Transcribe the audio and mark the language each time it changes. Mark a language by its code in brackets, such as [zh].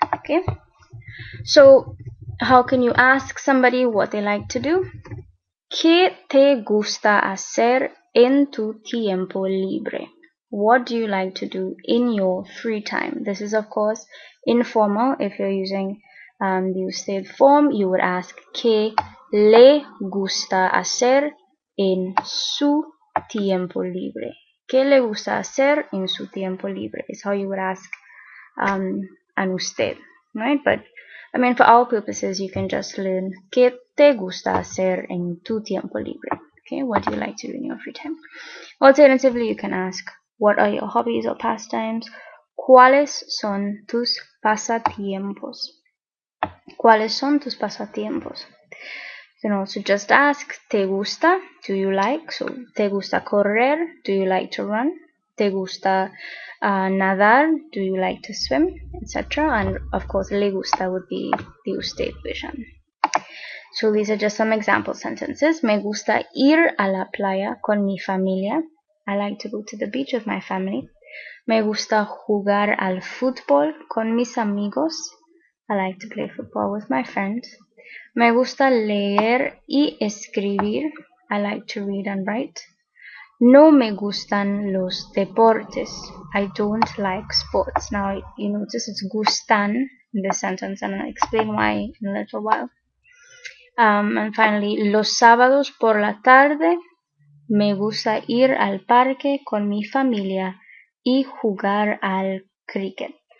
[en] Okay, so how can you ask somebody what they like to do? [es] ¿Qué te gusta hacer en tu tiempo libre? [en] What do you like to do in your free time? This is of course informal. If you're using the usted form, you would ask [es] ¿Qué le gusta hacer en su tiempo libre? ¿Qué le gusta hacer en su tiempo libre? [en] Is how you would ask an usted, right? But I mean, for our purposes, you can just learn [es] ¿Qué te gusta hacer en tu tiempo libre? [en] Okay, what do you like to do in your free time? Alternatively, you can ask what are your hobbies or pastimes? [es] ¿Cuáles son tus pasatiempos? ¿Cuáles son tus pasatiempos? [en] You can also just ask [es] ¿Te gusta? [en] Do you like? So, [es] ¿te gusta correr? [en] Do you like to run? [es] ¿Te gusta nadar? [en] Do you like to swim? Etc. And of course, [es] le gusta [en] would be the usted version. So these are just some example sentences. [es] Me gusta ir a la playa con mi familia. [en] I like to go to the beach with my family. [es] Me gusta jugar al fútbol con mis amigos. [en] I like to play football with my friends. [es] Me gusta leer y escribir. [en] I like to read and write. [es] No me gustan los deportes. [en] I don't like sports. Now you notice it's gustan in this sentence, and I'll explain why in a little while. And finally, [es] los sábados por la tarde me gusta ir al parque con mi familia y jugar al cricket.